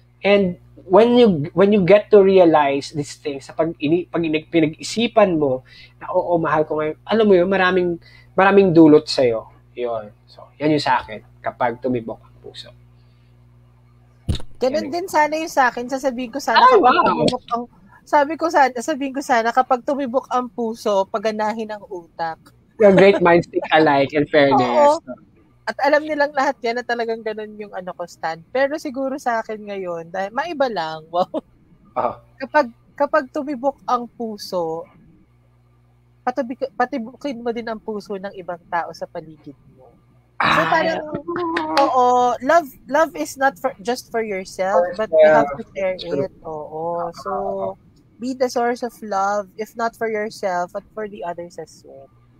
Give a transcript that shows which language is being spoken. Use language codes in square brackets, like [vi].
[tl] And when you get to realize these things, pag pinag-isipan mo na oo, mahal ko ngayon, alam mo yun, maraming dulot sa'yo. Yun. So, yan yung sa akin kapag tumibok ang puso. Ganun din sana yung sa akin. Sasabihin ko sana sabihin ko sana kapag tumibok ang puso, paganahin ang utak. [en] Yung great minds think alike, in fairness. [tl] Oo. At alam nilang lahat yan na talagang ganun yung ko stand. Pero siguro sa akin ngayon, dahil maiba lang, wow. Kapag tumibok ang puso, patibukin mo din ang puso ng ibang tao sa paligid mo. [en] So parang, love is not just for yourself, but you have to share it. Oo. So, be the source of love, if not for yourself, but for the others as well.